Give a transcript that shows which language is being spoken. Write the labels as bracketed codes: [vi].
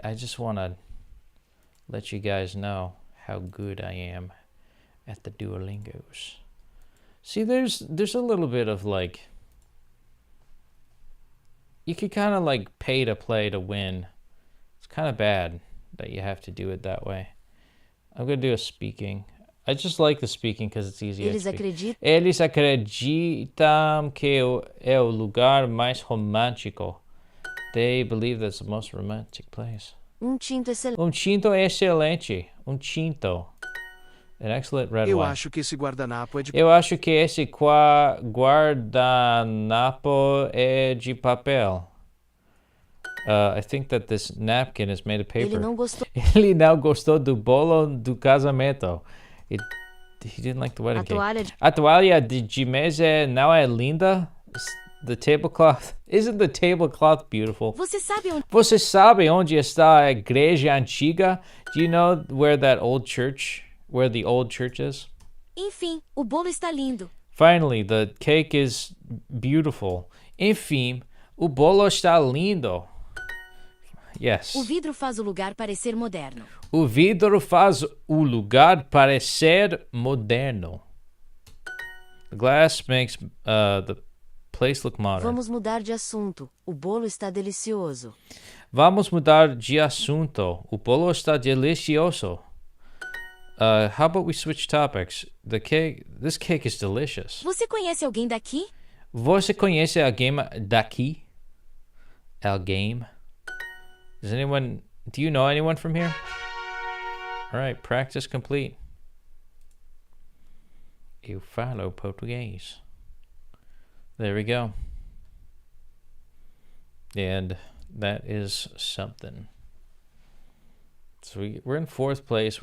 [en] I just want to let you guys know how good I am at the Duolingos. See, there's a little bit of like, you could kind of like pay to play to win. It's kind of bad that you have to do it that way. I'm going to do a speaking. I just like the speaking because it's easy. [pt] Eles acreditam que é o lugar mais romântico. [en] They believe that's the most romantic place. [pt] Tinto excelente. Tinto é excelente. Tinto. [en] An excellent red [pt] Eu [en] wine. [pt] acho que esse guardanapo é de... Eu acho que esse guardanapo é de papel. [en] I think that this napkin is made of paper. [pt] Ele não gostou. Ele não gostou do bolo do casamento. [en] He didn't like the wedding cake. [pt] A toalha de mesa não é linda? [en] The tablecloth. Isn't the tablecloth beautiful? [pt] Você sabe onde está a igreja antiga? [en] Do you know where the old church is? [pt] Enfim, o bolo está lindo. [en] Finally, the cake is beautiful. [pt] Enfim, o bolo está lindo. Yes. O vidro faz o lugar parecer moderno. O vidro faz o lugar parecer moderno. [en] The glass makes the place look modern. [pt] Vamos mudar de assunto. O bolo está delicioso. Vamos mudar de assunto. O bolo está delicioso. [en] How about we switch topics? This cake is delicious. [pt] Você conhece alguém daqui? Você conhece alguém daqui? Alguém? [en] Do you know anyone from here? All right, practice complete. [pt] Eu falo português. [en] There we go. And that is something. So we're in 4th place.